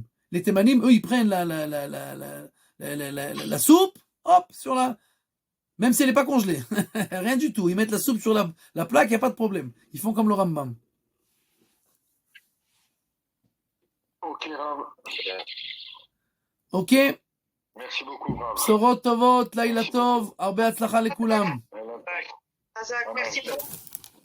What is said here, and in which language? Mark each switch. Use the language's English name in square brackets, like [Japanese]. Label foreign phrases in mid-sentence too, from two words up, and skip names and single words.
[French] Les témanim, eux, ils prennent la soupe, hop, sur la, même si elle n'est pas congelée. Rien du tout. Ils mettent la soupe sur la plaque, il n'y a pas de problème. Ils font comme le Rambam. Ok, Rav. Ok. Merci beaucoup, Rav. [Hebrew] בשורות טובות, לילה טוב, הרבה הצלחה לכולם. [French] Hazak, merci beaucoup.